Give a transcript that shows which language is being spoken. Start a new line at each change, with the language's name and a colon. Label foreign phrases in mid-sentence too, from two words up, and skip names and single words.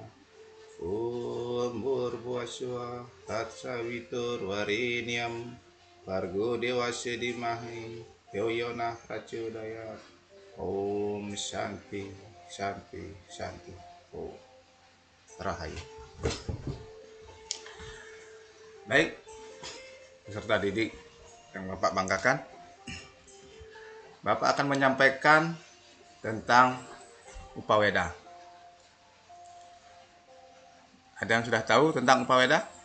Sanskrit: Om Burbuaswa Tatsawitur Wareniam Bargo Dewa Sidimahi Yoyona Pracodaya. Om Shanti Shanti Shanti.
Balinese: Om Rahayu.
Indonesian: Baik, peserta didik yang Bapak banggakan, Bapak akan menyampaikan tentang Upaweda. Ada yang sudah tahu tentang Upaweda?